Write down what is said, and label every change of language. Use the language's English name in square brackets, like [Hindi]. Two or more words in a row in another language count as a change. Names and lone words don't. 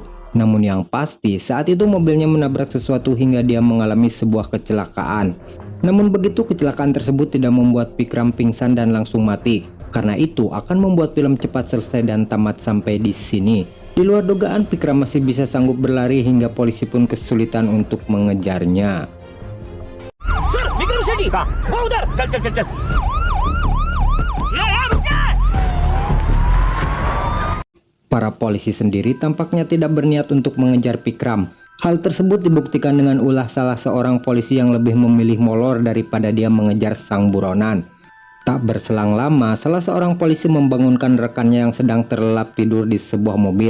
[Indonesian] Namun yang pasti saat itu mobilnya menabrak sesuatu hingga dia mengalami sebuah kecelakaan. Namun begitu kecelakaan tersebut tidak membuat Vikram pingsan dan langsung mati. Karena itu akan membuat film cepat selesai dan tamat sampai di sini. Di luar dugaan, Vikram masih bisa sanggup berlari hingga polisi pun kesulitan untuk mengejarnya. [Hindi] Sir, Vikram Sethi, वो उधर, चल. [Indonesian] Para polisi sendiri tampaknya tidak berniat untuk mengejar Vikram. Hal tersebut dibuktikan dengan ulah salah seorang polisi yang lebih memilih molor daripada dia mengejar sang buronan. Tak berselang lama, salah seorang polisi membangunkan rekannya yang sedang terlelap tidur di sebuah mobil.